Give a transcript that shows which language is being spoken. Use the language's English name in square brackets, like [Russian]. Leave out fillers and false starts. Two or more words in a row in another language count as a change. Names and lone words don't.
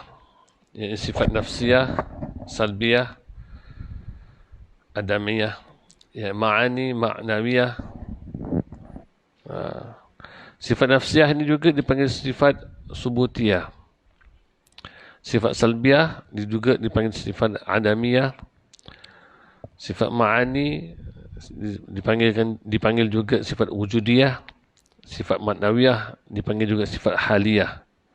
[Malay] sifat nafsiyah, salbiyah, adamiyah, ma'ani, ma'nawiyah. Sifat nafsiyah ini juga dipanggil sifat subutiyah. Sifat salbiyah juga dipanggil sifat adamiyah. Sifat ma'ani dipanggil juga sifat wujudiyah. Sifat ma'nawiyah dipanggil juga sifat haliyah.